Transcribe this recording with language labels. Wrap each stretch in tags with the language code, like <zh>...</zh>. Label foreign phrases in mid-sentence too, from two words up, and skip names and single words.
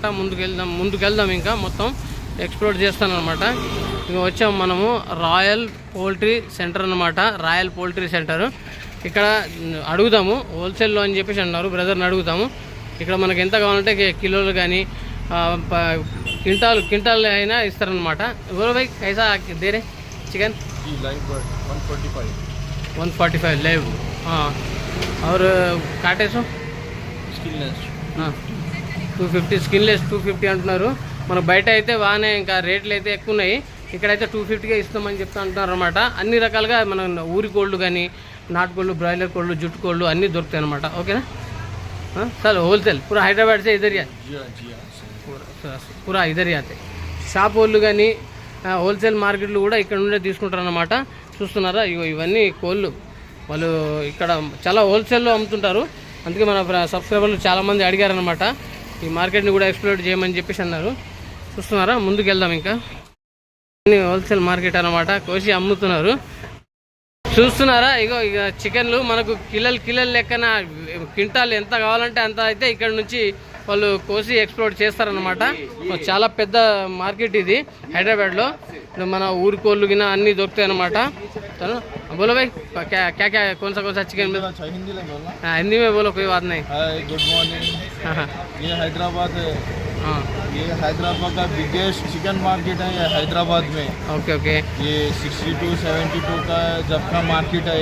<te>ముందుకెళ్దాం ఇంకా మొత్తం ఎక్స్ప్లోర్ చేస్తాను అనమాట. ఇంకా వచ్చాము మనము రాయల్ పౌల్ట్రీ సెంటర్ అనమాట. రాయల్ పౌల్ట్రీ సెంటర్. ఇక్కడ అడుగుదాము హోల్సేల్లో అని చెప్పేసి అన్నారు. బ్రదర్ని అడుగుతాము ఇక్కడ మనకి ఎంత కావాలంటే కిలోలు కానీ क्विंटल అయినా ఇస్తారనమాట.</te> <hi>बोलो भाई कैसा दे रहे चिकन? 145 लाइव. हाँ, और काटे सो</hi> <te>స్కిన్లెస్ 250 స్కిన్లెస్ 250 అంటున్నారు. మనకు బయట అయితే బాగానే ఇంకా రేట్లు అయితే ఎక్కువ ఉన్నాయి. ఇక్కడైతే 250గా ఇస్తామని చెప్తా అంటున్నారు అనమాట. అన్ని రకాలుగా మన ఊరి కోళ్ళు కానీ, నాటుకోళ్ళు, బ్రాయిలర్ కోళ్ళు, జుట్టు కోళ్ళు అన్నీ దొరుకుతాయి అనమాట. ఓకేనా?</te> <hi>सर होलसेल पूरा हैदराबाद से इधर ही पूरा इधर ही आते</hi> <te>షాప్ వాళ్ళు కానీ</te> <en>wholesale markets</en> <te>కూడా ఇక్కడ నుండే తీసుకుంటారు అన్నమాట. చూస్తున్నారా? ఇవన్నీ కోళ్ళు వాళ్ళు ఇక్కడ చాలా హోల్సేల్లో అమ్ముతుంటారు. అందుకే మన సబ్స్క్రైబర్లు చాలామంది అడిగారనమాట ఈ మార్కెట్ని కూడా ఎక్స్ప్లోర్ చేయమని చెప్పేసి అన్నారు. చూస్తున్నారా? ముందుకు వెళ్దాం. ఇంకా</te> <en>wholesale market</en> <te>అనమాట. కోసి అమ్ముతున్నారు. చూస్తున్నారా? ఇక చికెన్లు మనకు కిలోలు లెక్కన క్వింటాల్ ఎంత కావాలంటే అంత అయితే ఇక్కడ నుంచి వాళ్ళు కోసి ఎక్స్ప్లోర్ చేస్తారనమాట. చాలా పెద్ద మార్కెట్ ఇది హైదరాబాద్లో. మన ఊరి కోళ్ళు గిన అన్నీ దొరుకుతాయి అనమాట.</te> <hi>बोलो भाई क्या क्या कौन सा चिकन में? हिंदी में बोलो, कोई बात नहीं.</hi> <en>good morning.</en> <hi>ये हैदराबाद है. हाँ, ये हैदराबाद का</hi> <en>biggest chicken market</en> <hi>है. ये हैदराबाद में. ओके. ये 62-72 का जब का मार्केट है.</hi>